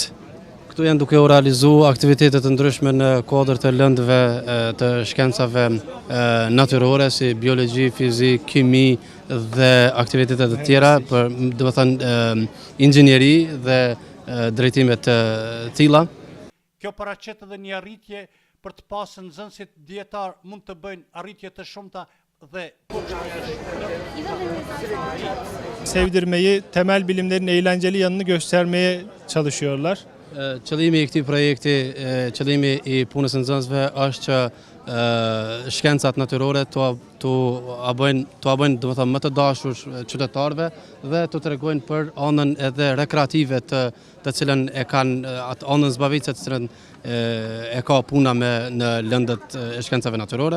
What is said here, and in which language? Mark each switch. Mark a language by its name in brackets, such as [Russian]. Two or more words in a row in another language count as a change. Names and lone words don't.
[Albanian] Këtu janë duke u realizuar aktivitete të ndryshme në kuadër të lëndëve të shkencave natyrore si biologji, fizik, kimi dhe aktivitete të tjera për, domethënë, inxhinieri dhe drejtime të tilla. Kjo paraqet edhe një arritje për të pasur nxënësit dietar mund të bëjnë arritje të shumta dhe [Turkish] Sevdirmeyi, temel bilimlerin eğlenceli yanını göstermeye çalışıyorlar. [Albanian] Qëllimi i këtij projekti, qëllimi i punës së nxënësve është që shkencat natyrore tu a bëjnë domethënë më të dashur qytetarëve dhe tu tregojnë për anën edhe rekreative të cilën e kanë atë anën zbavitse të cilën e ka puna në lëndët e shkencave natyrore.